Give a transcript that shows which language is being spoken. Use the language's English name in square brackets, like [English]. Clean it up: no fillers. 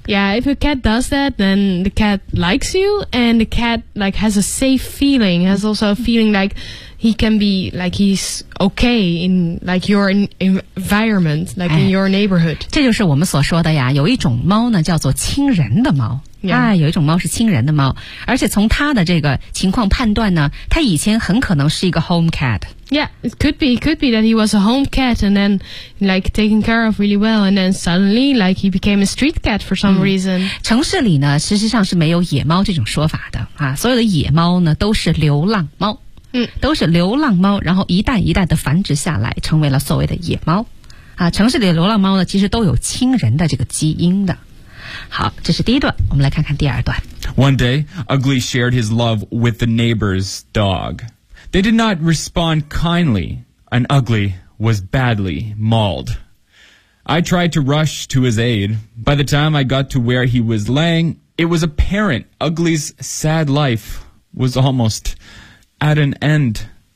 [English] Yeah, if a cat does that, then the cat likes you, and the cat like has a safe feeling, has also a feeling like he can be like he's okay in like your environment, like in your neighborhood. [Chinese] 这就是我们所说的呀，有一种猫呢，叫做亲人的猫。 [English] Yeah. [Chinese] 哎，有一种猫是亲人的猫，而且从它的这个情况判断呢，它以前很可能是一个 home cat。 [English] Yeah, it could be that he was a home cat and then like taken care of really well and then suddenly like he became a street cat for some reason. [Chinese] 城市里呢，事实上是没有野猫这种说法的啊，所有的野猫呢都是流浪猫，都是流浪猫，然后一代一代的繁殖下来，成为了所谓的野猫。啊，城市里的流浪猫呢，其实都有亲人的这个基因的。好，这是第一段，我们来看看第二段。 [English] One day, Ugly shared his love with the neighbor's dog. They did not respond kindly, and Ugly was badly mauled. I tried to rush to his aid. By the time I got to where he was laying, it was apparent Ugly's sad life was almost at an end.